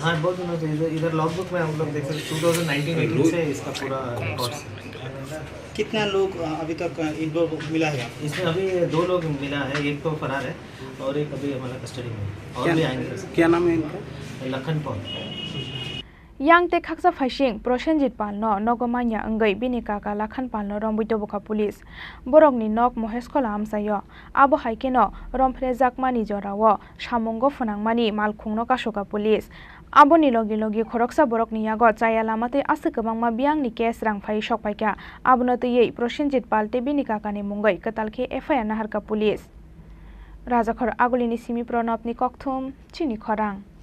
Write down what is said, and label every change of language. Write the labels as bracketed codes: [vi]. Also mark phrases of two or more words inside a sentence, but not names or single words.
[hi] हाँ, बहुत दिनों से। इधर [en] log book [hi] में हम लोग देख सकते 2019-18 से इसका पूरा रिकॉर्ड्स। कितना लोग अभी तक इनको मिला है? इसमें अभी 2 लोग मिला है, एक तो फरार है और एक अभी हमारा कस्टडी में है। और भी आएंगे। क्या नाम है इनका? लखन पॉल। [trp] yang te khaksa phasing Prosenjit Pal no nogomanya angai bini kaka Lakhan Pal no rombuito boka police borok ni nok Mohesh Kola amsayo abo haike no romphre jakmani jorawo samungo phunangmani malkhung no kasoka police abo ni logi logi khoroksa borok ni yago chaya lamate ase kabangma biang ni case rangphai sokpaika abono tei Prosenjit Pal te bini kaka ni mungai katalke FIR naharka police Rajakhor agulini simi pronop ni kokthum Chini Khorang